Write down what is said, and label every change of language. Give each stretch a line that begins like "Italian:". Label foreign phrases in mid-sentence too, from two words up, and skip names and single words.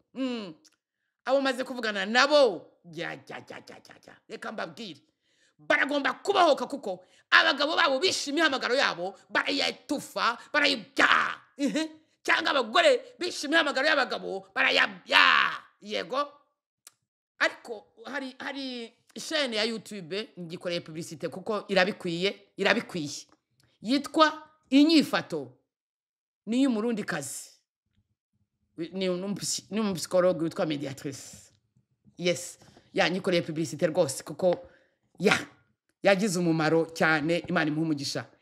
Kinyarwanda: Mm. Abo maze kuvugana nabo, ya, ya, ya, ya, ya, ya. Reka mbabwire. Baragomba kubahoka kuko abagabo babo bishe imihamagaro yabo, barayitufa, barayibya. Mhm. Cyangwa abagore bishe imihamagaro y'abagabo, barayabya. Yego. Ariko hari, hari chaîne ya YouTube, ngikoreye publicité kuko irabikwiye, irabikwiye. Yitwa Inyifato. Ni iy'umurundikazi. Ni umu-, ni umupsikologe witwa Mediatrice. Yes. Ya, nyikoreye publicité rwose kuko, ya, yagize umumaro cyane, Imana imuhe umugisha.